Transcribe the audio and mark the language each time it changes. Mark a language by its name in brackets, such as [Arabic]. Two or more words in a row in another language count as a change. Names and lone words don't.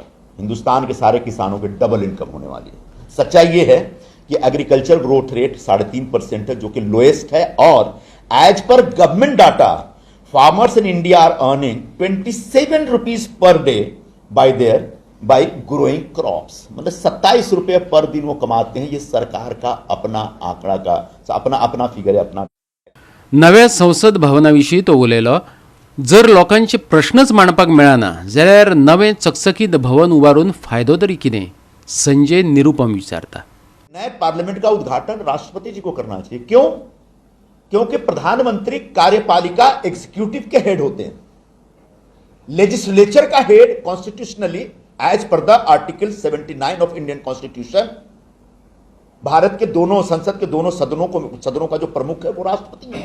[Hindi] हिंदुस्तान के सारे किसानों के [English] double income [Hindi] होने वाली है. सच्चाई यह है कि [English] agriculture growth rate [Hindi] 3.5% है, जो कि लोएस्ट है, और [English] as per government data farmers in India are earning 27 rupees per day by growing crops. [Hindi] मतलब 27 रुपये पर दिन वो कमाते हैं. ये सरकार का अपना आंकड़ा का अपना फिगर है. अपना [Konkani] नव्या संसद भवनाविशीं तो उलयलो. जर लोकांचे प्रश्नच मांडपाक मेळना जाल्यार नवें चकचकीत भवन उबारून फायदो तरी कितें? संजय निरुपम विचारता. [Hindi] नए पार्लियामेंट का उद्घाटन राष्ट्रपति जी को करना चाहिए. क्यों? क्योंकि प्रधानमंत्री कार्यपालिका एग्जीक्यूटिव के हेड होते हैं. लेजिस्लेचर का हेड [English] constitutionally as per the Article 79 of Indian Constitution, [Hindi] भारत के दोनों संसद के दोनों सदनों का जो प्रमुख है वो राष्ट्रपति है.